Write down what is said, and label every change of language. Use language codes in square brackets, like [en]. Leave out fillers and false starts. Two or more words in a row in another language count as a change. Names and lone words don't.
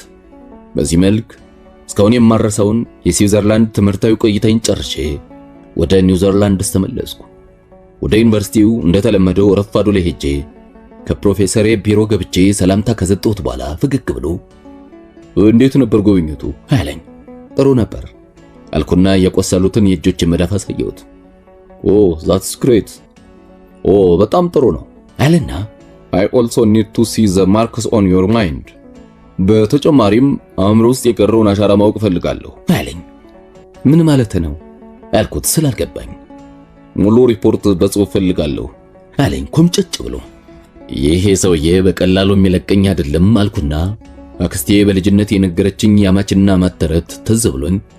[am] በዚህ መልክ እስካሁን የማረሳውን የስዊዘርላንድ ትምህርታዊ ቆይታዬን ጨርሼ ወደ ኒውዚላንድስ ተመለስኩ። ወደ ዩኒቨርሲቲው እንደተለመደው ረፋዱ ላይ ሄጄ ከፕሮፌሰሬ ቢሮ ገብቼ ሰላምታ ከሰጠሁት በኋላ ፈገግ ብሎ እንዴት ነበር ጉብኝቱ አለኝ። ጥሩ ነበር አልኩና የቆሰሉትን የእጆች መዳፍ አሳየሁት። ኦ [en] that's great [am] በጣም ጥሩ ነው አለና [en] I also need to see the marks on your mind [am] በተጨማሪም አእምሮ ውስጥ የቀረውን አሻራ ማወቅ ፈልጋለሁ አለኝ። ምን ማለት ነው አልኩት ስላልገባኝ። ሙሉ ሪፖርት በጽሁፍ ፈልጋለሁ አለኝ ኮምጨጭ ብሎ። ይሄ ሰውዬ በቀላሉ የሚለቀኝ አይደለም አልኩና አክስቴ በልጅነት የነገረችኝ ያማችና ማተረት ትዝ ብሎኝ